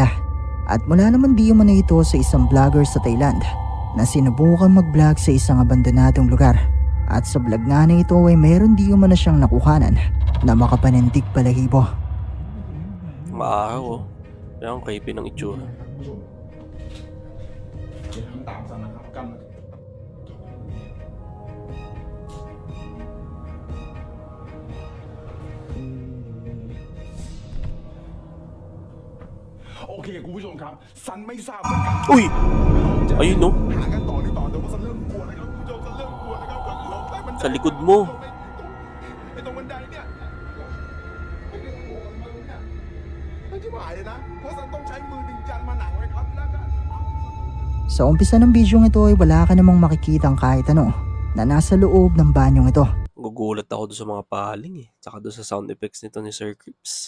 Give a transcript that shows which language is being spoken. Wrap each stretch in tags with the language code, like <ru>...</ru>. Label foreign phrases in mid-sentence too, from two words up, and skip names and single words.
<tl>At mula naman di umano ito sa isang vlogger sa Thailand na sinubukan mag-vlog sa isang abandonadong lugar. At sa vlog nga na ito ay meron di umano siyang nakuhanan na makapanindig balahibo. Maaraw oh. Kaya ang creepy ng itsura.</tl> <th>เดี๋ยวทำตามซะนะครับกัน โอเคคุณผู้ชมครับซันไม่ทราบเหมือนกัน</th> <tl>Uy! Ayun no?</tl> <th>หากันต่อหรือเปล่าแต่ว่าซันเริ่มกลัวนะครับคุณผู้ชมซันเริ่มกลัวนะครับก็ลงใต้บันได</th> <tl>Sa likod mo.</tl> <th>ไอ้ตรงบันไดเนี่ยไม่ใช่หมายเลยนะเพราะซันต้องใช้มือดึงจานมาหนักไว้ครับแล้วก็</th> <tl>Sa umpisa ng bidyong ito ay wala ka namang makikitang kahit ano na nasa loob ng banyong ito. Gugulat ako doon sa mga paling eh. Tsaka doon sa</tl> <en>sound effects</en> <tl>nito ni Sir Crips.</tl>